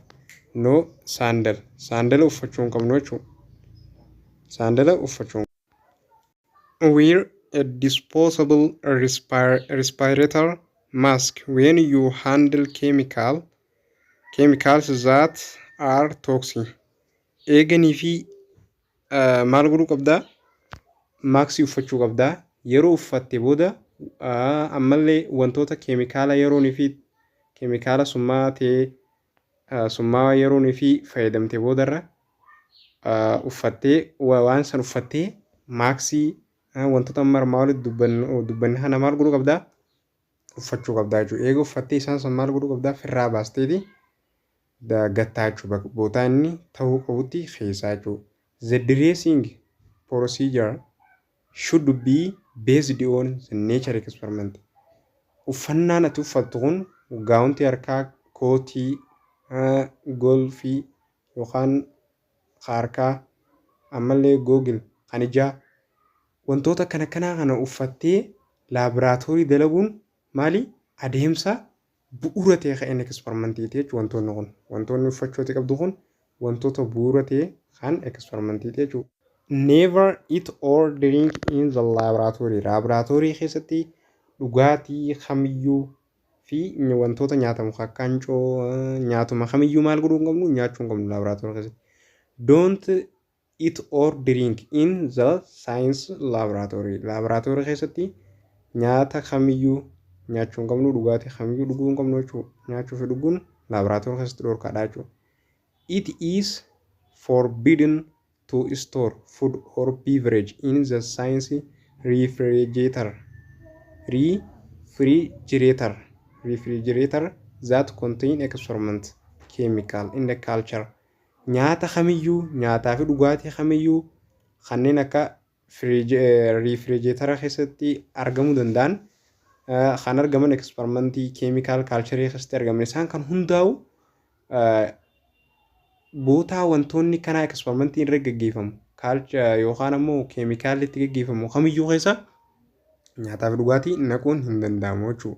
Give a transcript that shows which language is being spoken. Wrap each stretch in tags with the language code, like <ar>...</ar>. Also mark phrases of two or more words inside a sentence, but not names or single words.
<om>No saandala uffachuu hin qabnu jechuudha. Saandala uffachuu</om> <en>wear a disposable respirator mask when you handle chemicals that are toxic.</en> <om>Eeganii fi maal godhuu qabdaa? Maaksii uffachuu qabdaa. Yeroo uffatte booda ammallee wantoota keemikaala yeroonii fi keemikaala summaa yeroonii fi fayyadamte boodarra uffattee waan san uffattee maaksii wantoota marmaa walitti dubbanne kana maal godhuu qabdaa? Uffachuu qabdaa jechuudha. Eega uffattee isaan san maal godhuu qabdaa? Firraa baasteeti gattaa jechuudha. Bootaa inni ta'uu qabutti keessaa jechuudha.</om> <en>The dressing procedure should be based on the nature experiment.</en> <om>Uffannaan ati uffattu kun gaawuntii harkaa, kootii, golfii yookaan harkaa ammallee googil kan ijaa wantoota kana uffattee laaboraatoorii dalaguun maali adeemsa bu'uura ta'e kan eksperimentii jechuudha. Wantoonni uffachooti qabdu kun wantoota bu'uura ta'e kan eksperimentii jechuudha.</om> <en>Never eat or drink in the laboratory.</en> <om>Laboraatoorii keessatti dhugaatii kamiyyuu fi wantoota nyaatamu kakkaancoo nyaatuma kamiyyuu maal godhuu hin qabnu nyaachuu hin qabnu laboraatoorii keessatti.</om> <en>Don't eat or drink in the science laboratory.</en> <om>Laboraatoorii keessatti nyaata kamiyyuu nyaachuu hin qabnu dhugaatii kamiyyuu dhuguu hin qabnu jechuudha. Nyaachuu fi dhuguun laboraatoorii keessatti dhorkaadha jechuudha.</om> <en>It is forbidden to store food or beverage in the science refrigerator that contain experiment chemical in the culture.</en> <om>Nyaata kamiyyuu nyaataa fi dhugaatii kamiyyuu kanneen akka refrigerator keessatti argamuu danda'an kan argaman eksperimentii</om> <en>chemical culture</en> <om>keessatti argaman isaan kan hundaa'u bootaa wantoonni kana eksperimentii irra gaggeeffamu yookaan ammoo keemikaalli itti gaggeeffamu kamiyyuu keessa nyaataa fi dhugaatii naquun hin danda'amu jechuudha.</om>